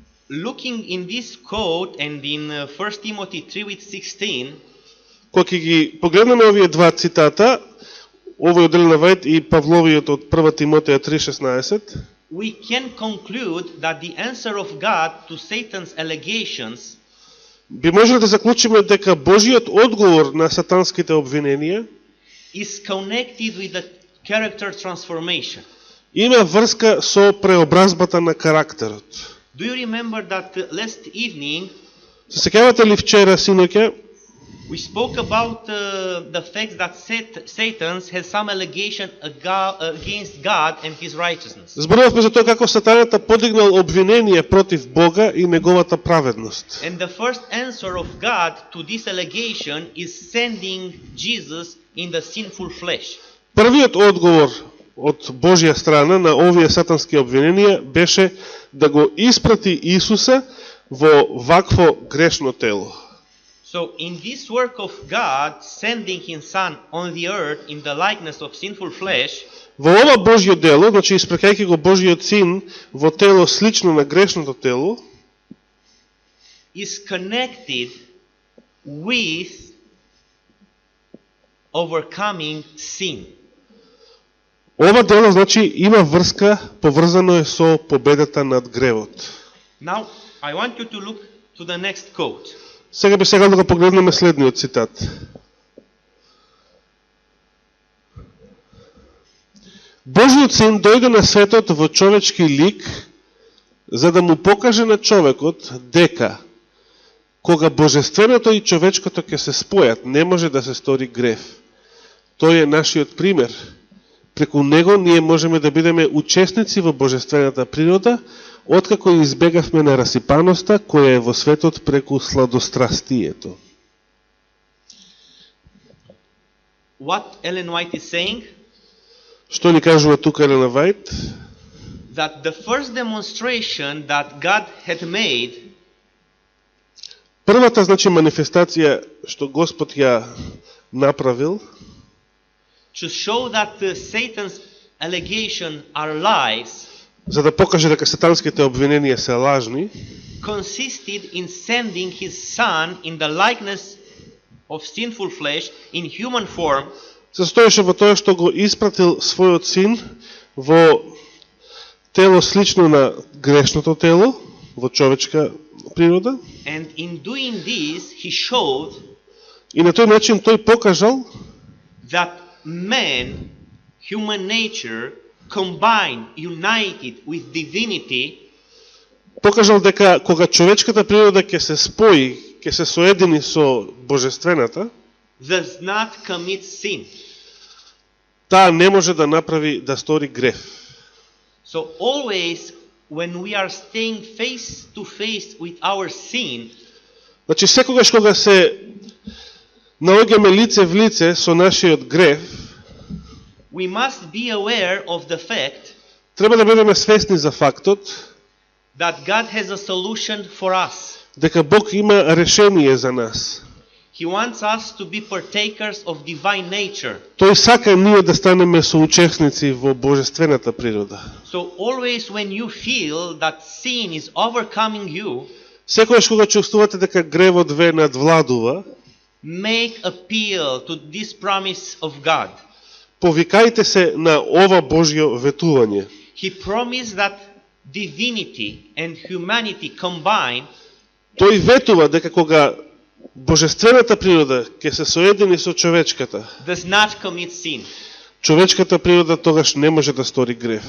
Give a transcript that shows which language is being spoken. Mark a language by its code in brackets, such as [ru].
[en] Looking in this quote and in 1 Timothy 3:16, [mk] Кога ќе ги погледнеме овие два цитата, овој од Елена Вајт и Павловиот од 1 Тимотеја 3:16, [en] we can conclude that the answer of God to Satan's allegations [mk] би можеле да заклучиме дека Божиот одговор на сатанските обвиненија [en] is connected with the character transformation. [mk] има врска со преобразбата на карактерот. [en] Do you remember that last evening [mk] Се сеќавате ли вчера, синоќе, [en] we spoke about the fact that Satan has some allegation against God and his righteousness. [mk] зборувавме за тоа како сатаната подигнал обвинение против Бога и неговата праведност. [en] And the first answer of God to this allegation is sending Jesus in the sinful flesh. [mk] Првиот одговор од Божја страна на овие сатански обвиненија беше да го испрати Исуса во вакво грешно тело. [en] So in this work of God sending his son on the earth in the likeness of sinful flesh, [mk] Во ова Божјо дело, значи испрекајќи го Божјиот син во тело слично на грешното тело, [en] is connected with overcoming sin. [mk] ова дело значи има врска, поврзано е со победата над гревот. [en] Now I want you to look to the next quote. [mk] Сега би сега да го погледнеме следниот цитат. Божиот син дојде на светот во човечки лик за да му покаже на човекот дека кога божественото и човечкото ќе се спојат, не може да се стори грев. Тој е нашиот пример. Преку него ние можеме да бидеме учесници во божествената природа, откако избегавме на расипаноста која е во светот преку сладострастието. [en] What Ellen White is saying? [mk] Што ни кажува тука Елена Вајт? [en] That the first demonstration that God had made [mk] Првата, значи, манифестација што Господ ја направил, [en] to show that Satan's allegations are lies, [mk] за да покаже дека сатанските обвиненија се лажни, [en] consisted in sending his son in the likeness of sinful flesh in human form [mk] се состоеше во тоа што го испратил својот син во тело слично на грешното тело, во човечка природа, [en] and in doing this he showed [mk] и на тој начин тој покажал [en] that man, human nature, combined, united with divinity, [mk] покажал дека кога човечката природа ќе се спои, ќе се соедини со божествената, [en] does not commit sin. [mk] таа не може да направи да стори греф. [en] So always when we are staying face to face with our sin, [mk] Значи секогаш кога се наоѓаме лице в лице со нашиот греф, [en] we must be aware of the fact [mk] треба да бидеме свесни за фактот [en] that God has a solution for us. [mk] дека Бог има решение за нас. [en] He wants us to be partakers of divine nature. [mk] Тој сака ние да станеме соучесници во божествената природа. [en] So always when you feel that sin is overcoming you, [mk] Секогаш кога чувствувате дека гревот ве надвладува, [en] make appeal to this promise of God. [mk] повикајте се на ова Божјо ветување. [en] He promised that divinity and humanity combined [mk] Тој ветува дека кога божествената природа ќе се соедини со човечката, [en] does not commit sin. [mk] човечката природа тогаш не може да стори грев.